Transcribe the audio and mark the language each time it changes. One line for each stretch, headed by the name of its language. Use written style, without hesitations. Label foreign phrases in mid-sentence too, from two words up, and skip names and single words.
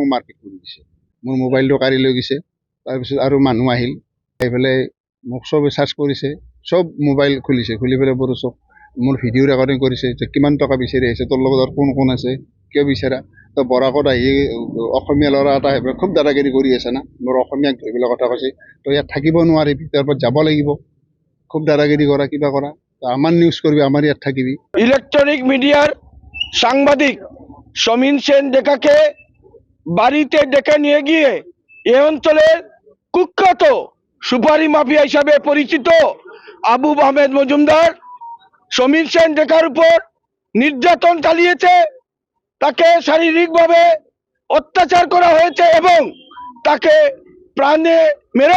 Assamese: মাৰপিট কৰি দিছে মোৰ মোবাইলটো কাঢ়ি লৈ গৈছে তাৰপিছত আৰু মানুহ আহিল আহি পেলাই মোক চবে চাৰ্চ কৰিছে চব মোবাইল খুলিছে খুলি পেলাই বৰ চব মোৰ ভিডিঅ' ৰেকৰ্ডিং কৰিছে যে কিমান টকা বিচাৰি আহিছে তোৰ লগত আৰু কোন কোন আছে কিয় বিচাৰা তো বৰাকত আহি অসমীয়া ল'ৰা এটা আহি খুব দাদাগিৰি কৰি আছে না মোৰ অসমীয়াক ধৰি পেলাই কথা কৈছে তই ইয়াত থাকিব নোৱাৰিবি তাৰ পৰা যাব লাগিব খুব দাদাগিৰি কৰা কিবা কৰা
Bangla: আমার নিউজ করবি আমার
Assamese: ইয়াত থাকিবি
Bangla: ইলেকট্রনিক মিডিয়ার সাংবাদিক সমীন সেন ডেকাকে বাড়িতে ডেকে নিয়ে গিয়ে এ অঞ্চলের কুখ্যাত সুপারি মাফিয়া হিসাবে পরিচিত আবু আহমেদ মজুমদার সমীন সেন ডেকার উপর নির্যাতন চালিয়েছে তাকে শারীরিকভাবে অত্যাচার করা হয়েছে এবং তাকে প্রাণে মেরে